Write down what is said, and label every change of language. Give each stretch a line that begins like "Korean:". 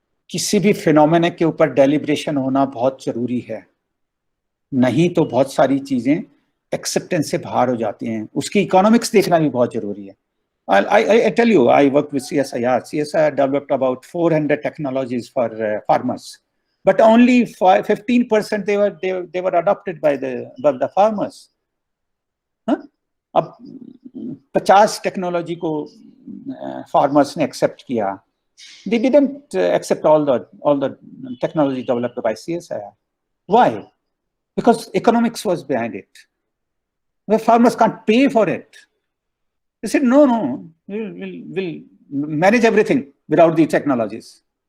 Hindi: किसी भी फिनोमेना के ऊपर डेलिब्रेशन होना बहुत जरूरी है, नहीं तो बहुत सारी चीजें एक्सेप्टेंस से बाहर हो जाती हैं। उसकी इकोनॉमिक्स देखना भी बहुत जरूरी है।
English: I tell you, I worked with CSIR. CSIR developed about 400 technologies for farmers, but only 15% they were adopted by the farmers.
Hindi: अब 50 टेक्नोलॉजी को फार्मर्स ने एक्सेप्ट किया।
English: They didn't accept all the technology developed by CSIR. Why? Because economics was behind it. The farmers can't pay for it. They said, no, we'll manage everything without the technologies.